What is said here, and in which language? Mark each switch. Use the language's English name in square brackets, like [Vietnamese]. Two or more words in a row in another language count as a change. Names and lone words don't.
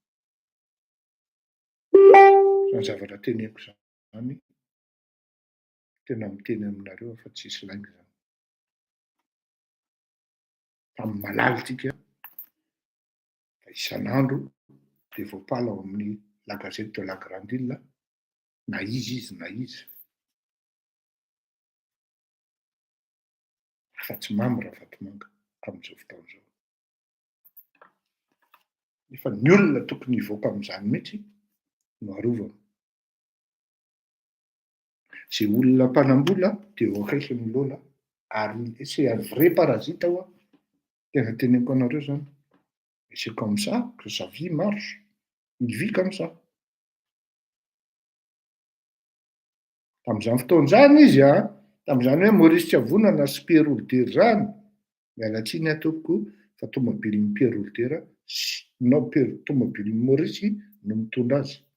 [Malagasy] Zany zavatra teneko zany tena miteny aminareo fa tsy hisy lainga zany. Tamin'ny malala tsika fa isan'andro de voapala ao amin'ny la gazette de la grande île na izy na izy. Fa tsy Mamy Ravatomanga amin'izao fotoana izao. Efa ny olona tokony hivoaka amin'izany mihitsy no arovana. Zay olona mpanambola de eo akaikin'ny Lola ary [French] c'est un vrai parasite [Malagasy] ao a. Tena teneniko anareo zany. [French] Et c'est comme ça que sa vie marche. Il vit comme ça. [Malagasy] Tamin'izany fotoana zany izy a, tamin'izany hoe Maurice Tsiavonana sy Pierre Older zany, mialatsiny atoko fa tomobilin'ny Pierre Older no tomobilin'ny Maurice no mitondra azy.